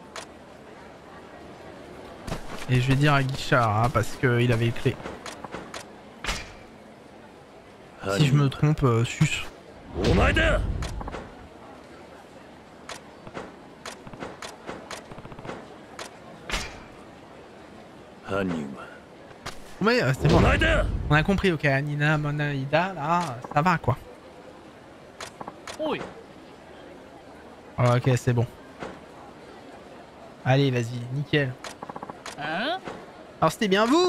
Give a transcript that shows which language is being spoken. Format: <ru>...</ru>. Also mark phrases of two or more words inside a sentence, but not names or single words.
<fr>Et je vais dire à Guichard hein, parce qu'il avait les clés. Si je me trompe, sus.</fr> <ja>お前だ。犯人は</ja> <fr>Mais c'est bon.</fr> <ja>お前だ。</ja> <fr>On a compris, ok. Anina, Monaïda, là, ça va quoi. Oui. Ok, c'est bon. Allez, vas-y, nickel. Hein? Alors c'était bien vous.</fr>